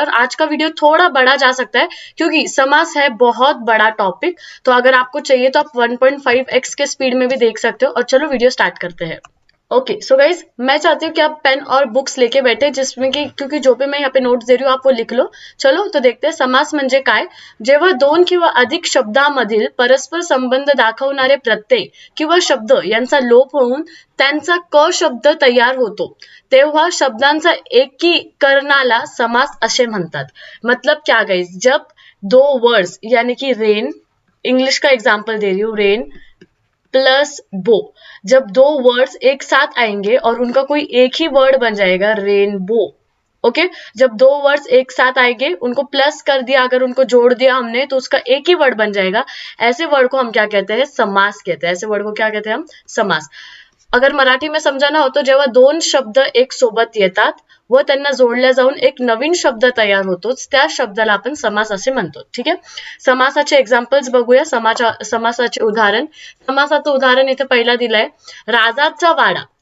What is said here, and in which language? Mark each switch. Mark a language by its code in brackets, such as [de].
[hi] और आज का वीडियो थोड़ा बड़ा जा सकता है क्योंकि समास है बहुत बड़ा टॉपिक। तो अगर आपको चाहिए तो आप 1.5x के स्पीड में भी देख सकते हो। और चलो वीडियो स्टार्ट करते हैं। ओके सो गाइज, मैं चाहती हूँ कि आप पेन और बुक्स लेके बैठे, जिसमें कि क्योंकि जो भी मैं यहाँ पे नोट्स दे रही हूँ आप वो लिख लो। चलो तो देखते हैं [mr] समास म्हणजे काय। जेव्हा दोन किंवा अधिक शब्दांमधील परस्पर संबंध दाखवणारे प्रत्यय किंवा शब्द यांचा लोप होऊन त्यांचा क शब्द तयार होतो, तेव्हा शब्दांचा एकीकरणाला समास असे म्हणतात। [hi] मतलब क्या गाइज, जब दो वर्ड्स यानी कि रेन, इंग्लिश का एग्जाम्पल दे रही हूँ, रेन प्लस बो, जब दो वर्ड्स एक साथ आएंगे और उनका कोई एक ही वर्ड बन जाएगा, रेनबो। ओके जब दो वर्ड्स एक साथ आएंगे, उनको प्लस कर दिया, अगर उनको जोड़ दिया हमने तो उसका एक ही वर्ड बन जाएगा। ऐसे वर्ड को हम क्या कहते हैं? समास कहते हैं। ऐसे वर्ड को क्या कहते हैं हम? समास। अगर मराठी में समजाना हो तो [mr] जेव्हा दोन शब्द एक सोबत येतात व त्यांना जोडल्या जाऊन एक नवीन शब्द तयार होतो, त्या शब्दाला आपण समास असे म्हणतो। ठीक आहे, समासाचे एक्झाम्पल्स बघूया। समासाचे उदाहरण, समासाचं उदाहरण इथे पहिला दिलंय, राजाचा वाडा।